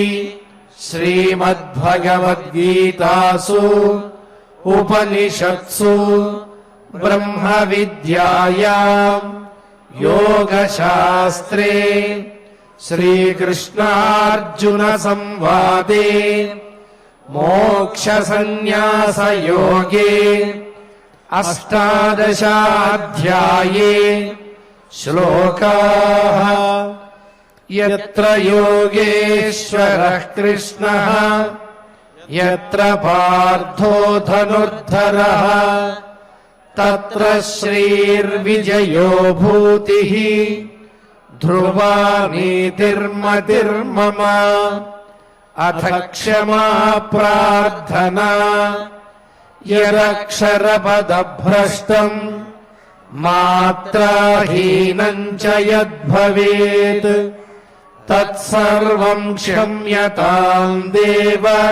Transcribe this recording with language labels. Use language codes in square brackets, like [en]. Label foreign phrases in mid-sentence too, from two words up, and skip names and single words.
[sa] శ్రీమద్భగవద్గీతాసు ఉపనిషత్సు బ్రహ్మ విద్యాయాం యోగశాస్త్రే శ్రీకృష్ణార్జున సంవాదే మోక్ష సన్యాస యోగే అష్టాదశాధ్యాయే శ్లోకాః యత్ర యోగేశ్వరః కృష్ణః యత్ర పార్థో ధనుర్ధరః తత్ర శ్రీర్విజయో భూతిః ధ్రువా నీతిర్మతిర్మమ అథ క్షమా ప్రార్థనా యదక్షరపదభ్రష్టం మాత్రాహీనం చ యద్భవేత్ తత్సర్వం క్షమ్యతాం దేవ